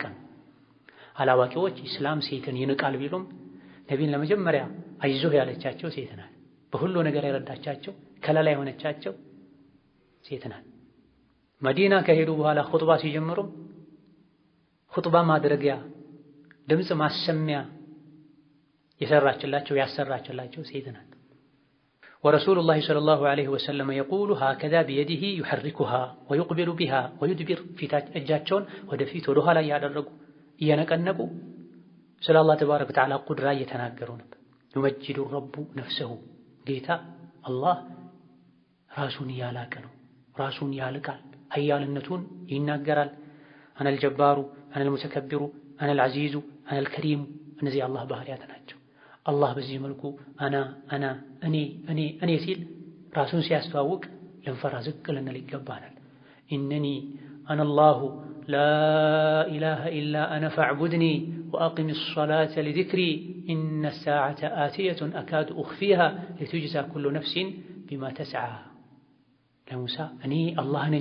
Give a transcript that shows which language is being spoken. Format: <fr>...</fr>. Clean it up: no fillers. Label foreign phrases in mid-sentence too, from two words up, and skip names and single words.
<am>ነው። አላዋቂዎች እስላም ሴትን ይንቃል ቢሉም ነቢይን ለመጀመሪያ አይዞህ ያለቻቸው ሴት ናት። በሁሉ ነገር የረዳቻቸው ከለላ የሆነቻቸው ሴት ናት። መዲና ከሄዱ በኋላ ኹጥባ ሲጀምሩ ኹጥባ ማድረጊያ ድምጽ ማሰሚያ የሰራችላቸው ያሰራችላቸው ሴት ናት።</am> <ar>ورسول الله صلى الله عليه وسلم يقول هكذا بيده يحركها ويقبل بها ويدبر</ar> <am>ፊታች እጃቸውን ወደፊት ወደ ኋላ ያደረጉ እየነቀነቁ ስለ አላህ</am> <ar>تبارك وتعالى</ar> <am>ቁድራ እየተናገሩ ነበር።</am> <ar>يمجد الرب نفسه</ar> <am>ጌታ አላህ ራሱን ያላቀ ነው። ራሱን ያልቃል። ኃያልነቱን ይናገራል።</am> <ar>أنا الجبار أنا المتكبر أنا العزيز أنا الكريم</ar> <am>እነዚህ አላህ ባህሪያት ናቸው። አላህ በዚህ መልኩ እኔ ሲል ራሱን ሲያስተዋውቅ ልንፈራ ዝቅ ልንል ይገባናል።</am> <ar>إنني أنا الله لا إله إلا أنا فاعبدني وأقم الصلاة لذكري إن الساعة آتية أكاد أخفيها لتجزى كل نفس بما تسعى።</ar> <am>ለሙሳ እኔ አላህ ነኝ</am>